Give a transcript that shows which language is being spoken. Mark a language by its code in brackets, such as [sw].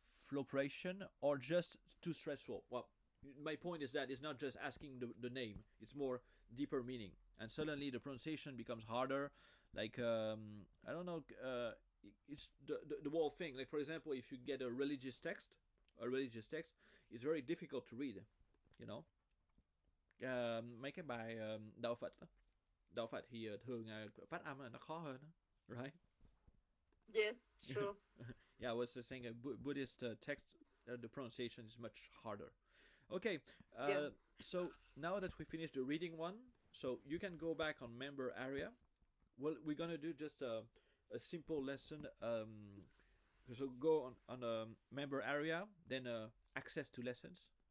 [en] flopration or just too stressful? Well, my point is that it's not just asking the name; it's more deeper meaning, and suddenly the pronunciation becomes harder. Like I don't know, it's the whole thing. Like for example, if you get a religious text, it's very difficult to read. You know, [vi] mấy cái bài đạo Phật đó. Đạo Phật thì thường phát âm là nó khó hơn, right? [en] Yes, true. Yeah, I was saying a Buddhist text, the pronunciation is much harder. Okay, Yeah. so now that we finished the reading one, so you can go back on member area. Well, we're gonna do just a simple lesson. So go on a member area, then access to lessons,